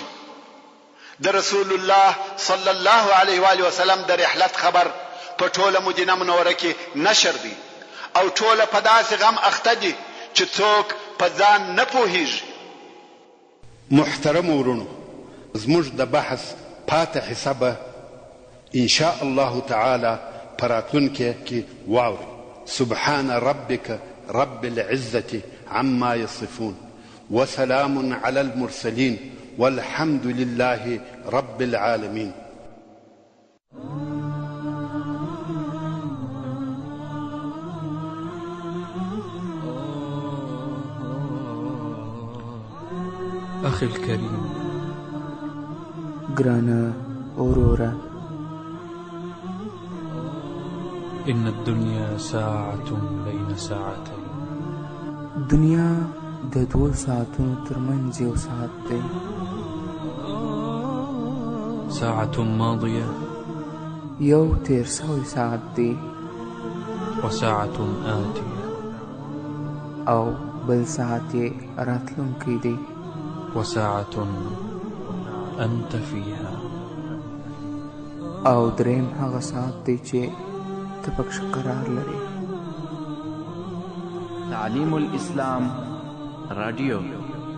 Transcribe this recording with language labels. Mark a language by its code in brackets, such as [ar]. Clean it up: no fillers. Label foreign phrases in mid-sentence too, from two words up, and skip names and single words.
[ps] د [ar] رسول الله صلی الله علیه و آله وسلم [ps] د رحلت خبر په ټوله مدینه منوره کې نشر دی او ټوله په داسې غم اخته دي چې څوک په ځان نه پوهیږي. محترم ورونو، زموږ د بحث پاتې حصه به [ar] ان شاء الله تعالی [ps] پراتونکي کې واوري. [ar] سبحان ربك رب العزة عما يصفون وسلام على المرسلين والحمد لله رب العالمين. أخي الكريم، [ps] ګرانه اورورا، [ar] إن الدنيا ساعة بين ساعتين. [ps] دنیا د 2 ساعتونو ترمنځ یو ساعت دی. [ar] ساعة ماضية [ps] یو تیر سوی ساعت دی، [ar] وساعة آتية [ps] او بل ساعت یې راتلونکی دی. [ar] وساعة أنت فيها، [ps] او دریم هغه ساعت دی چې ته پکښې قرار لري. تعلیم الاسلام رادیو.